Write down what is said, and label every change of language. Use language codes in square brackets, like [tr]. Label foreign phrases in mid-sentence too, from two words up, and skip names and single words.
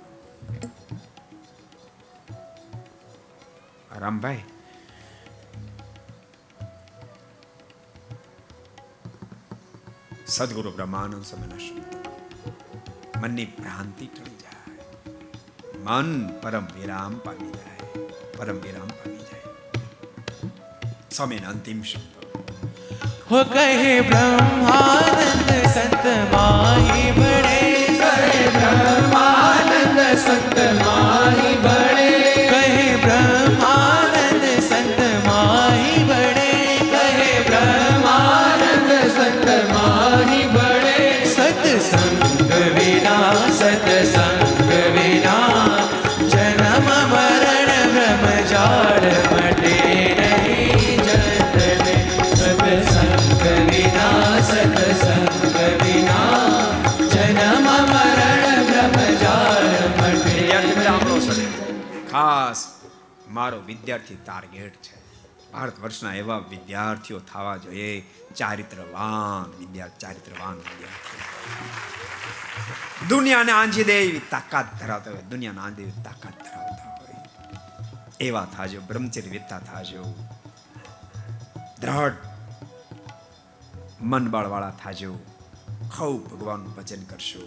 [gu] રામભાઈ, સદગુરુ બ્રહ્માનંદ સ્વામીના શબ્દ, મનની ભ્રાંતિ ટળી જાય, મન પરમ વિરામ પામી જાય, પરમ વિરામ પામી જાય. સ્વામીના અંતિમ શબ્દ [hi] हो कहे ब्रह्मानंद संत माही बड़े, कहे ब्रह्मानंद संत माही बड़े, कहे ब्रह्मानंद संत माही बड़े, कहे ब्रह्मानंद संत माही बड़े. सत्संग विना सत्संग विना जन्म मरण ब्रह्मचार मटे नहीं जतने. सत्संग विना सत्संग विना जन्म मरण ब्रह्मचार मटे. [gu] ખાસ મારો વિદ્યાર્થી ટાર્ગેટ છે. ભારત વર્ષના એવા વિદ્યાર્થીઓ થવા જોઈએ, ચારિત્રવાન વિદ્યાર્થી. દુનિયાને આંજી દે એવી તાકાત ધરાવતા હોય, દુનિયાને આંજી દે એવી તાકાત ધરાવતા હોય એવા થાજો, બ્રહ્મચર્ય વેતા થાજો, દ્રઢ મન બળવાળા થાજો, ખૂબ ભગવાનનું ભજન કરશો.